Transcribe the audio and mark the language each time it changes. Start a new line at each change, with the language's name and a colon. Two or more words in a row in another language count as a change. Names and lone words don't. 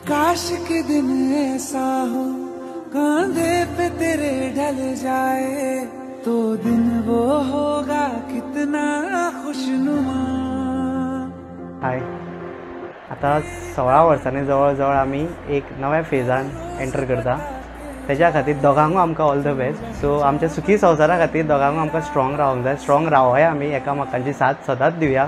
Hindi: काश के दिन ऐसा हो कांधे पे तेरे ढल जाए तो दिन वो होगा कितना खुशनुमा।
Konkani: हाय, आता 16 वर्सांनी जवळ जवळ आमी एक नव्या फेजान एंटर करता। त्याच्या खातीर दोगांकूय आमकां
English: all the best.
Konkani: सो आमच्या सुखी संवसारा खातीर दोगांकूय आमकां स्ट्रॉंग रावंक जाय, स्ट्रॉंग रावया आमी, एकामेकांची साथ सदांच दिवया।